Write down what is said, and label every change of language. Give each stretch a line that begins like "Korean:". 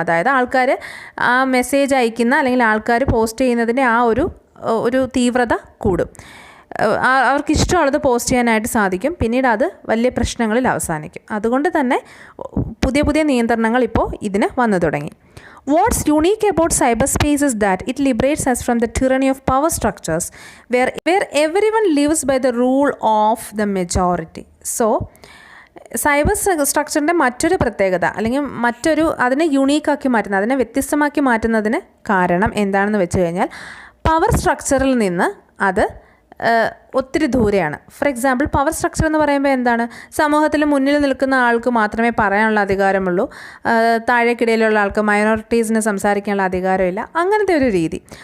Malayalam: അതായത് ആൾക്കാർ ആ മെസ്സേജ് അയക്കുന്ന, അല്ലെങ്കിൽ ആൾക്കാർ പോസ്റ്റ് ചെയ്യുന്നതിൻ്റെ ആ ഒരു തീവ്രത കൂടും. അവർക്ക് ഇഷ്ടമുള്ളത് പോസ്റ്റ് ചെയ്യാനായിട്ട് സാധിക്കും. പിന്നീട് അത് വലിയ പ്രശ്നങ്ങളിൽ അവസാനിക്കും. അതുകൊണ്ട് തന്നെ പുതിയ നിയന്ത്രണങ്ങൾ ഇപ്പോൾ ഇതിന് വന്നു തുടങ്ങി.
English: What's unique about cyberspace is that it liberates us from the tyranny of power structures where everyone lives by the rule of the majority.
Malayalam: So cyber സ്ട്രക്ചറിൻ്റെ മറ്റൊരു പ്രത്യേകത, അല്ലെങ്കിൽ അതിനെ യുണീക്കാക്കി മാറ്റുന്നത്, അതിനെ വ്യത്യസ്തമാക്കി മാറ്റുന്നതിന് കാരണം എന്താണെന്ന് വെച്ച് കഴിഞ്ഞാൽ, പവർ സ്ട്രക്ചറിൽ നിന്ന് അത് ഒത്തിരി ദൂരെയാണ്.
English: for example
Malayalam: പവർ സ്ട്രക്ചർ എന്ന് പറയുമ്പോൾ എന്താണ്, സമൂഹത്തിൽ മുന്നിൽ നിൽക്കുന്ന ആൾക്ക് മാത്രമേ പറയാനുള്ള അധികാരമുള്ളൂ, താഴേക്കിടയിലുള്ള ആൾക്ക് മൈനോറിറ്റീസിന് സംസാരിക്കാനുള്ള അധികാരമില്ല, അങ്ങനത്തെ ഒരു രീതി.